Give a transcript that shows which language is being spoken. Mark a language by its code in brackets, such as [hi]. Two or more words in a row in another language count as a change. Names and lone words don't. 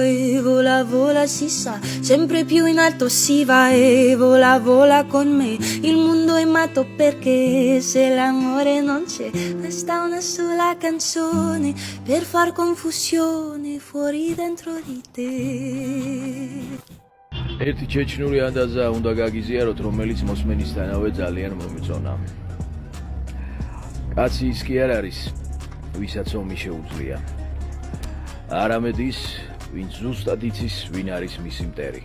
[it] E vola, vola, si sa, sempre più in alto si va. E vola, vola con me. Il mondo è matto perché se l'amore non c'è, basta una sola canzone per far confusione fuori dentro di te. [ka] ერთი ჩეჩნური ანდაზა უნდა გაგიზიაროთ, რომელიც მოსმენისთანავე ძალიან მომეწონა. კაცი ის კი არ არის, ვისაც ომი შეუძლია. არამედ ის, ვინც ზუსტად იცის, ვინ არის მისი მტერი.